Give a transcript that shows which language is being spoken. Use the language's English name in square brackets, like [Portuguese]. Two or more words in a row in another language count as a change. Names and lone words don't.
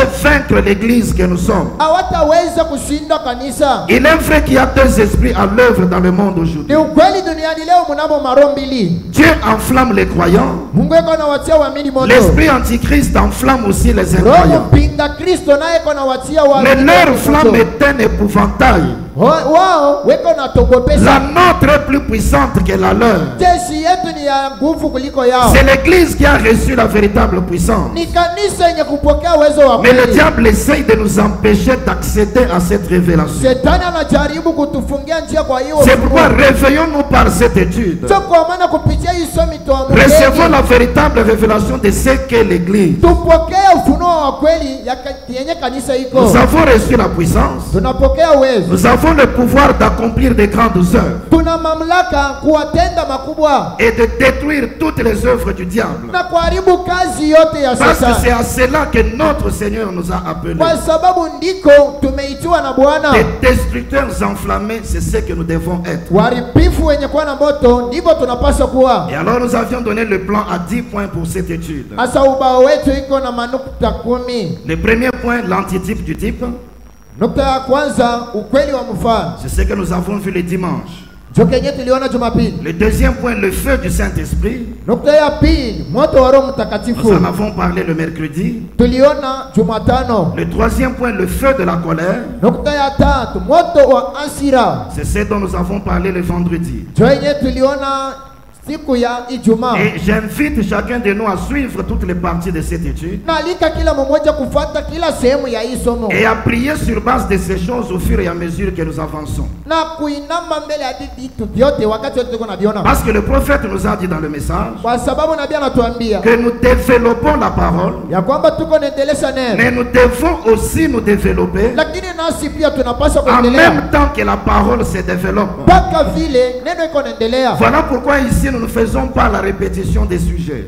[French] censés vaincre l'Église que nous sommes. [Swahili] hawataweza kushinda kanisa. [French] Il est vrai qu'il y a deux esprits à l'œuvre dans le monde [Swahili] Ni [French] aujourd'hui. [Swahili] ukweli duniani leo mnamo maro mbili. [French] Dieu enflamme les croyants. [Swahili] Mungu eko anawatia waamini moto, [French] L'esprit antichrist enflamme aussi les [Swahili] roho [French] incroyants. [Swahili] mpinga Kristo naye eko anawatia [French] Mais [Swahili] waamini [French] leur [Swahili] moto. [French] flamme est un épouvantail. [Swahili] Wao weko [French] La [Swahili] natogopesa. [French] nôtre est plus puissante que la leur. [Swahili] Jeshi yetu ni ya nguvu kuliko yao, [French] C'est l'Église qui a reçu la véritable puissance. [Swahili] ni kanisa yenye kupokea uwezo wa [French] Mais le [Swahili] kweli. [French] diable essaye de nous empêcher d'accéder à cette révélation. [Swahili] Shetani anajaribu kutufungia njia kwa hiyo [French] C'est [Swahili] ufunuo. [French] pourquoi réveillons-nous par cette étude. [Swahili] So kwa maana kupitia hii somi [French] Recevons la véritable révélation de ce qu'est l'Église. [Swahili] tupokee ufunuo wa kweli yenye kanisa iko. [French] Nous avons reçu la puissance. [Swahili] Tunapokea uwezo, [French] Nous avons le pouvoir d'accomplir de grandes œuvres [Swahili] tuna mamlaka kuwatenda makubwa [French] et de détruire toutes les œuvres du diable. [Swahili] na kuharibu kazi yote ya [French] Parce que c'est [Swahili] Shetani, [French] à cela que notre Seigneur nous a appelés. [Swahili] kwa sababu ndiko tumeitiwa na Bwana. [French] Des destructeurs enflammés, c'est ce que nous devons être. [Swahili] Waharibifu wenye kuwa na moto ndivyo tunapaswa kuwa. [French] Et alors nous avions donné le plan à 10 points pour cette étude. [Swahili] Hasa ubao wetu iko na manukta 10. [French] Le premier point, l'antitype du type, [Swahili] Nukta ya kwanza, ukweli wa mfano, [French] c'est ce que nous avons vu le dimanche. [Swahili] ndio kenye tuliona Jumapili. [French] Le deuxième point, le feu du Saint-Esprit, [Swahili] Nukta ya pili, moto wa Roho [French] nous [Swahili] Mtakatifu, [French] en avons parlé le mercredi. [Swahili] tuliona Jumatano. [French] Le troisième point, le feu de la colère, [Swahili] Nukta ya tatu, moto wa hasira, [French] c'est ce dont nous avons parlé le vendredi. [Swahili] ndio yenye tuliona siku ya Ijumaa. [French] Et j'invite chacun de nous à suivre toutes les parties de cette étude [Swahili] Naalika kila mmoja kufuata kila sehemu ya hii somo [French] et à prier sur base de ces choses au fur et à mesure que nous avançons. [Swahili] na kuinama mbele ya vitu vyote wakati wote tuko naviona, [French] Parce que le prophète nous a dit dans le message [Swahili] kwa sababu nabii anatuambia [French] que nous développons la parole, [Swahili] ya kwamba tuko naendelesha neno, [French] mais nous devons aussi nous développer [Swahili] lakini nasi pia tunapaswa [French] en [Swahili] kuendelea [French] même temps que la parole se développe. [Swahili] mpaka vile neno iko naendelea. [French] Voilà pourquoi ici nous ne faisons pas la répétition des sujets.